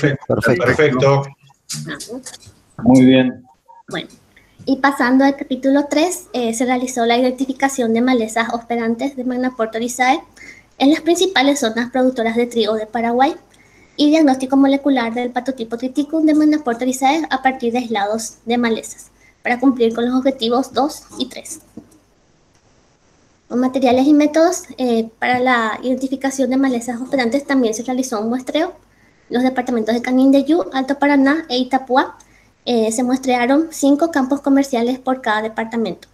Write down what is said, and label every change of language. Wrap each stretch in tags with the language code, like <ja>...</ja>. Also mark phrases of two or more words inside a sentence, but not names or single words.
<es>Sí, perfecto. Perfecto. Muy bien. Bueno, Y pasando al capítulo 3, se realizó la identificación de malezas hospedantes de Magnaporta oryzae en las principales zonas productoras de trigo de Paraguay y diagnóstico molecular del patotipo triticum de Magnaporta oryzae a partir de aislados de malezas, para cumplir con los objetivos 2 y 3. Con materiales y métodos, para la identificación de malezas hospedantes también se realizó un muestreo. Los departamentos de Canindeyú, Alto Paraná e Itapúa se muestrearon 5 campos comerciales por cada departamento.</es>